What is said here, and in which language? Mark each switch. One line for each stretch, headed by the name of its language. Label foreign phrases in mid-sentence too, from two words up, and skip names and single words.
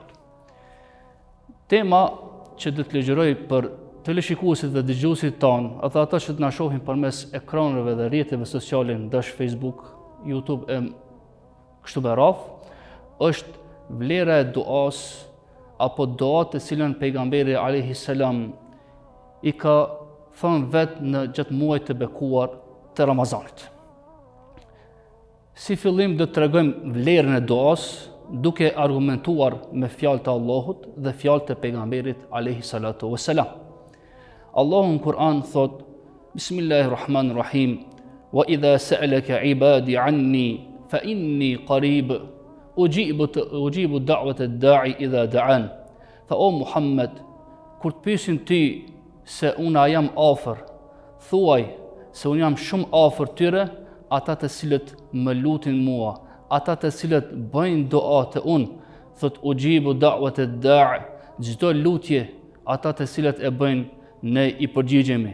Albanian: Tema që do të lexoj për teleshikuesit dhe dëgjuesit tanë, ata që të na shohin përmes ekraneve dhe rrjeteve sociale, ndash Facebook, YouTube e kështu me radhë, është vlera e duas apo duat të cilën pejgamberi
Arabic: عليه السلام
Albanian: i ka thënë vetë në gjatë muajit të bekuar të Ramazanit. Si fillim do të tregojmë vlerën e duas duke argumentuar me fjalët e Allahut dhe fjalët e pejgamberit
Arabic: عليه الصلاة والسلام.
Albanian: Allahu në Kur'an thot:
Arabic: بسم الله الرحمن الرحيم. وإذا سألك عبادي عني فإني قريب أجيب دعوة الداع إذا دعان.
Albanian: Fa o Muhammed, kur të pyesin ti se una jam afër, thuaj se unë jam shumë afër tyre, ata të cilët më lutin mua, ata të cilët bëjnë dua të unë, thot
Arabic: أجيب دعوة الداع,
Albanian: çdo lutje ata të cilët e bëjnë ne i përgjigjemi.